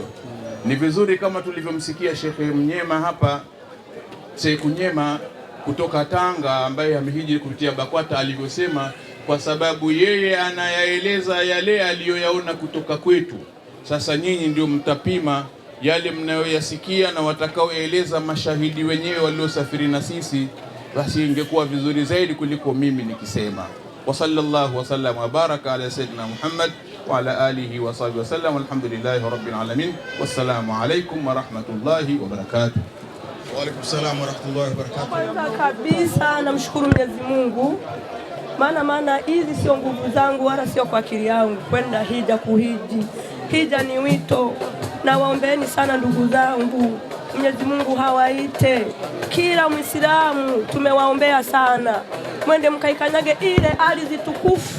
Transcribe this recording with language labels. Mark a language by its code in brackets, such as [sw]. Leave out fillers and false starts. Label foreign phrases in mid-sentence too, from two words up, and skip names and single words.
[sw] Ni vizuri kama tulivyomsikia Sheikh Mnyema hapa, Sheikh Mnyema kutoka Tanga ambaye amehiji kupitia BAKWATA alivyosema, kwa sababu yeye anayaeleza yale aliyoyaona kutoka kwetu. Sasa nyinyi ndio mtapima yale mnayoyasikia na watakaoeleza mashahidi wenyewe waliosafiri na sisi, basi ingekuwa vizuri zaidi kuliko mimi nikisema. [ar] وصلى الله وسلم وبارك على سيدنا محمد وعلى آله وصحبه وسلم والحمد لله رب العالمين. والسلام عليكم ورحمة الله وبركاته. وعليكم السلام ورحمة الله وبركاته. [sw] Kwanza kabisa namshukuru Mwenyezi Mungu, maana hizi sio nguvu zangu wala sio kwa akili yangu kwenda hija kuhiji. Hija ni wito, na waombeeni sana ndugu zangu, Mwenyezi Mungu hawaite kila Muislamu, tumewaombea sana, mwende mkaikanyage ile ardhi tukufu.